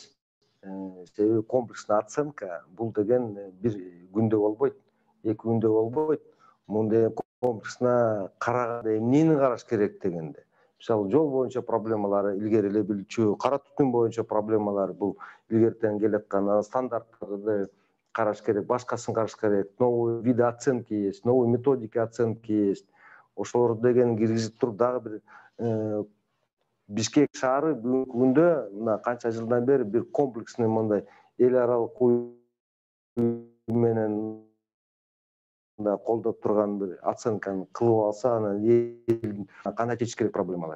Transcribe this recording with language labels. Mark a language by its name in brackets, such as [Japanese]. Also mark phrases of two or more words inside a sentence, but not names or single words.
[Kyrgyz] Себеби комплекстүү оценка бул деген бир күндө болбойт, 2 күндө болбойт. Мындай комплексно караганда эмнени караш керек дегенде. Мисалы, жол боюнча проблемалары илгери эле билчү, кара түтүн боюнча проблемалар бул илгертен келаткан стандарттарды караш керек, башкасын караш керек. [Russian] Новый виды оценки есть, новый методики оценки есть. [Kyrgyz] Ошолор деген киргизип туруп дагы бир Бишкек шаары бүгүнкү күндө мына канча жылдан бери бир комплексный мындай эл аралык менен колдоп турган бир оценканы кылып алса, анан элдин кандай чечиш керек проблемаларды.